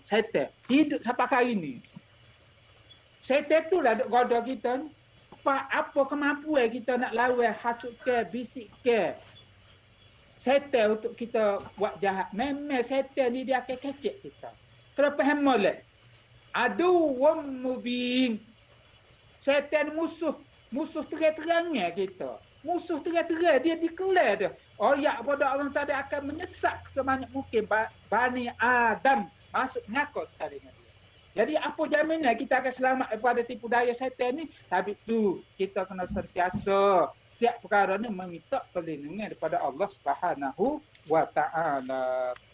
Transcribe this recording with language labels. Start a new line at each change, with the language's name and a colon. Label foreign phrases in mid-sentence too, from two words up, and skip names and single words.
Malay: Setan. Hidup sampai hari ni. Setan tu lah duk goda kita ni. Apa kemampuan kita nak lawan, hasutkan, bisikkan. Setan untuk kita buat jahat. Memang setan ni dia akan kecek kita. Kalau faham molek.
Arabic: عدو مبين.
Malay: Setan musuh. Musuh terang-terangnya kita. Musuh terang-terang. Dia declare dia. Oyak pada orang tadi akan menyesak sebanyak mungkin Bani Adam. Masuk ngakak sekali dengan dia. Jadi apa jaminan kita akan selamat daripada tipu daya setan ni? Tapi tu kita kena sentiasa setiap perkara ni meminta perlindungan daripada
Arabic: الله سبحانه وتعالى.